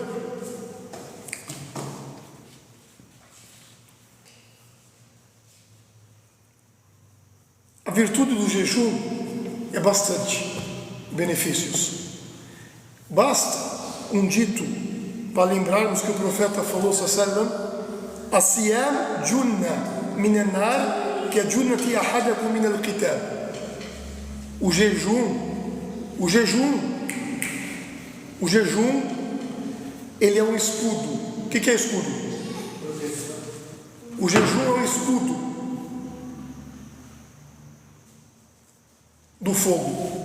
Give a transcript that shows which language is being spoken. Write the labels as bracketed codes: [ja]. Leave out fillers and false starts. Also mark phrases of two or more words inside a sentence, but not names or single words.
[pt] A virtude do jejum é bastante benefícios. Basta um dito para lembrarmos que o profeta falou, [ar] سلم، الصيام جنة من النار كجنة أحدكم من القتال. [pt] O jejum, ele é um escudo. O que é escudo? O jejum é um escudo do fogo.